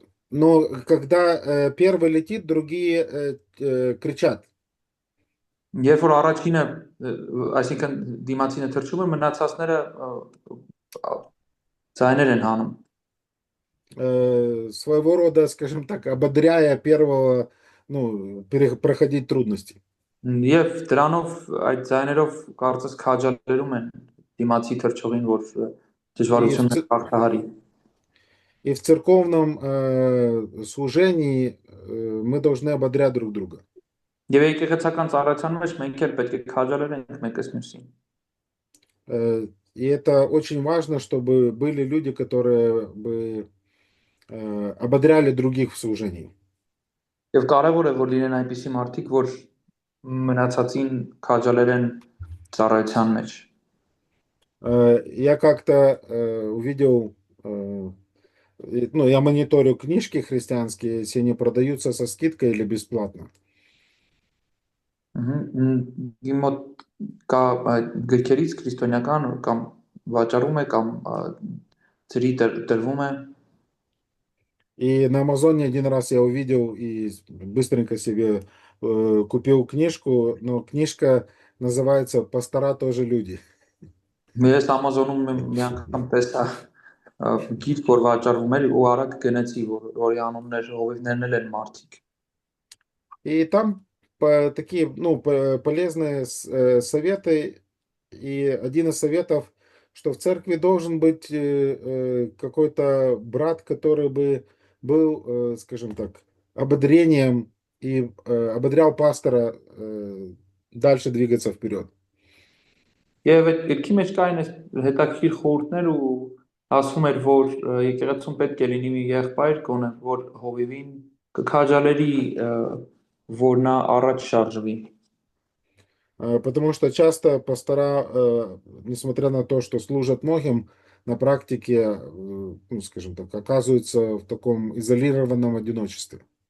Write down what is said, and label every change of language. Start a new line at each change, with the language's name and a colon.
Russian: Но когда первый летит, другие кричат.
Armenian: Երբ որ առաջինը, այսինքն դիմացինը թռչում է, մնացածները ձայներ են հանում։
Russian: Своего рода, скажем так, ободряя первого, проходить трудности.
Armenian: Եվ դրանով այդ ձայներով կարծես քաջալերում են դիմացի թռչողին, որ դժվարությունները հաղթահարի։
Russian: И в церковном служении мы должны ободрять друг друга.
Armenian: Եվ եկեղեցական ծառայության մեջ մենք էլ պետք է քաջալերենք մեկս մյուսին։
Russian: И это очень важно, чтобы были люди, которые бы ободряли других в служении.
Armenian: Եվ կարևոր է որ լինեն այնպիսի մարդիկ, որ մնացածին քաջալերեն ծառայության մեջ։
Russian: Я как-то увидел, я мониторю книжки христианские, если они продаются со скидкой или бесплатно.
Armenian: Իմ մոտ կա գրքերից քրիստոնեական կամ վաճառում է կամ ծրի տրվում է։
Russian: И на Амазоне один раз я увидел и быстренько себе купил книжку, но книжка называется «Пастора тоже люди».
Armenian: Ես Amazon-ում մի անգամ տեսա գիրք, որ վաճառվում էր ու արագ գնացի, որի անունն էր հովիվներն են մարդիկ։
Russian: И там такие, полезные советы. И один из советов, что в церкви должен быть какой-то брат, который бы был, скажем так, ободрением и ободрял пастора дальше двигаться вперед.
Armenian: Եվ այդ գրքի մեջ կային այս հետաքրքիր խորհուրդներ ու ասվում էր, որ եկեղեցում պետք է լինի մի եղբայր կոնը, որ հովիվին կքաջալերի, որ նա առաջ շարժվի։
Russian: Потому что часто пастора, несмотря на то, что служат многим, на практике, скажем так, оказываются в таком изолированном одиночестве.